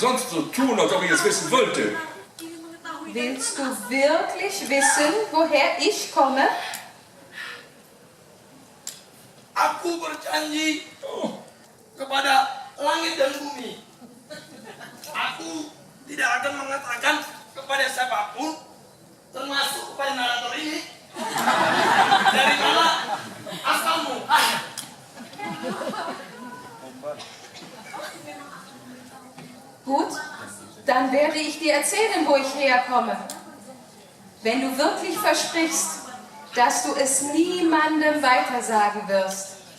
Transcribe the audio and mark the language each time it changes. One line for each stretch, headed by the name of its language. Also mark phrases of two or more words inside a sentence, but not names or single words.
German: so tun, als ob ich es wissen wollte. Willst du wirklich wissen, woher ich komme?
Indonesian: Aku berjanji kepada langit dan bumi. Aku tidak akan mengatakan kepada siapapun, termasuk kepada narator ini, dari mana asalmu.
German: Gut, dann werde ich dir erzählen, wo ich herkomme. Wenn du wirklich versprichst, dass du es niemandem weitersagen wirst.